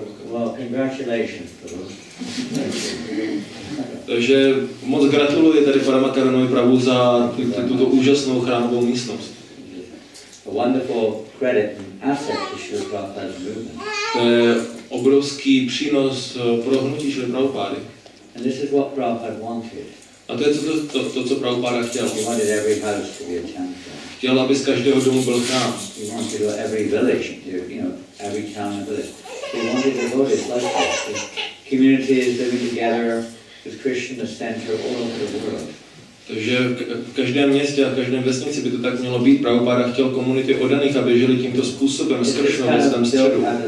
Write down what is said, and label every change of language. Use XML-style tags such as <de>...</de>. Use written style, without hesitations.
<en>Well, congratulations, fellows.</en> <cs>Takže moc gratuluji tady pana Makaronovi Pravu za tuto úžasnou chrámovou místnost.</cs> <en>A wonderful credit and asset to Srila Prabhupada's movement.</en> <cs>To je obrovský přínos pro hnutí Srila Prabhupády.</cs> <en>And this is what Prabhupada wanted.</en> <cs>A to je to, co Prabhupáda chtěl.</cs> <en>He wanted every house to be a temple.</en> <cs>Chtěl, aby z každého domu byl chrám.</cs> <en>He wanted every village, every town and village. He wanted devotees like this. Communities living together with Krishna the center all over the world.</en> <cs>Takže v každém městě a v každém vesnici by to tak mělo být. Prabhupáda chtěl komunity oddaných, aby žili tímto způsobem s Krishnou ve svém středu.</cs>